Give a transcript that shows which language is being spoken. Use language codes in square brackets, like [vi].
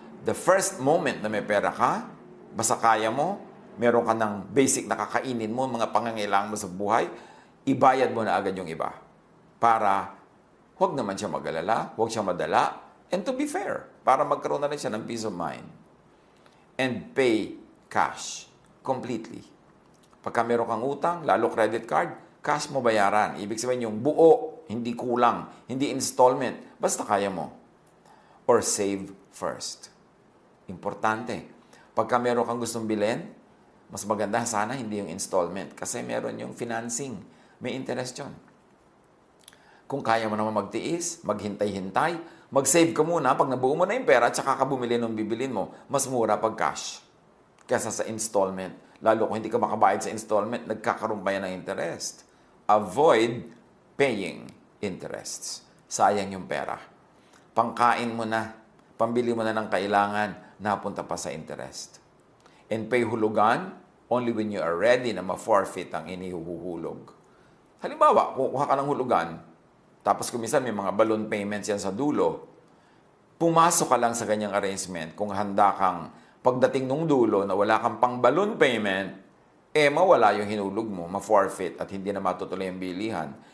[en] The first moment [tl] na may pera ka, basta kaya mo, meron ka ng basic na kakainin mo, mga pangangailangan mo sa buhay, ibayad mo na agad yung iba. Para huwag naman siya mag-alala, huwag siya madala, [en] and to be fair, [tl] para magkaroon na rin siya ng [en] peace of mind. And pay cash completely. [tl] Pagka meron kang utang, lalo credit card, cash mo bayaran. Ibig sabihin yung buo hindi kulang, hindi installment, basta kaya mo. [en] Or save first. [tl] Importante. Pagka meron kang gustong bilhin, mas maganda sana hindi yung installment kasi meron yung financing. May interest yun. Kung kaya mo naman magtiis, maghintay-hintay, mag-save ka muna pag nabuo mo na yung pera at saka ka bumili ng bibilin mo, mas mura pag cash kaysa sa installment. Lalo kung hindi ka makabayad sa installment, nagkakaroon pa yan ng interest. [en] Avoid paying interests. [tl] Sayang yung pera. Pangkain mo na, pambili mo na ng kailangan, napunta pa sa interest. [en] And pay hulugan only when you are ready [tl] na ma-forfeit ang inihuhulog. Halimbawa, kukuha ka ng hulugan, tapos kung minsan may mga balloon payments yan sa dulo, pumasok ka lang sa ganyang arrangement kung handa kang pagdating nung dulo na wala kang pang balloon payment, mawala yung hinulog mo, ma-forfeit at hindi na matutuloy ang bilihan.